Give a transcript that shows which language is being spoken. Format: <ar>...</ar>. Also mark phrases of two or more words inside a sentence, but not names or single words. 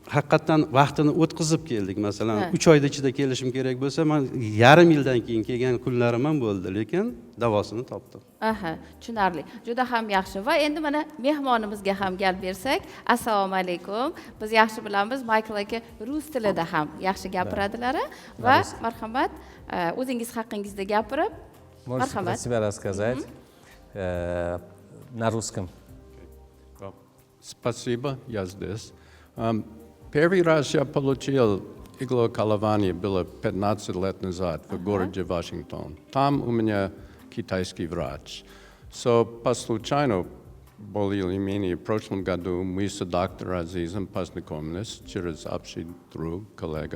<uz>haqiqatdan vaqtini o'tkazib keldik. Masalan, 3 oyda ichida kelishim kerak bo'lsa, men yarim yildan keyin kelgan kunlarim ham bo'ldi, lekin davosini topdim. Aha, tushunarli. Juda ham yaxshi. Va endi mana mehmonimizga ham gal bersak. Assalomu alaykum. Biz yaxshi bilamiz, Michael aka rus tilida ham yaxshi gapiradilar va marhamat, o'zingiz haqingizda gapirib,</uz> <ru>Можете про</ru> <uz>marhamat.</uz> <ru>себя рассказать на русском? Спасибо, я здесь. Первый раз я получил иглоукалывание было 15 лет назад в городе Вашингтон. Там у меня китайский врач. По случайно, более или менее, в прошлом году мы с доктором Азизом познакомились через общий друг, коллега.</ru>